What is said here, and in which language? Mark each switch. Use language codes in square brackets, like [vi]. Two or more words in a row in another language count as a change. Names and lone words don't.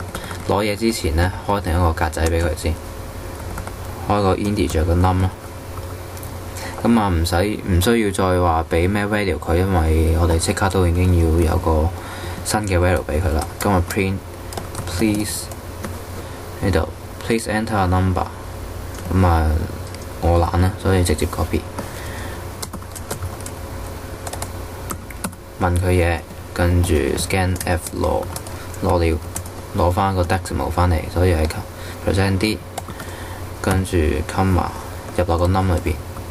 [yue] 攞嘢之前咧，開定一個格仔俾佢先，開個 integer 個 num 啦。唔需要再話俾咩 value 佢，因為我哋即刻都已經要有個新嘅 value 俾佢啦。今日 [en] print please [yue] 呢度 [en] please enter a number。 [yue] 我懶啦，所以直接 copy。問佢嘢，跟住 [en] scan f [yue] 攞料，攞翻個 decimal 翻嚟，所以係 [en] percent d， [yue] 跟住 comma 入落個 num 裏邊。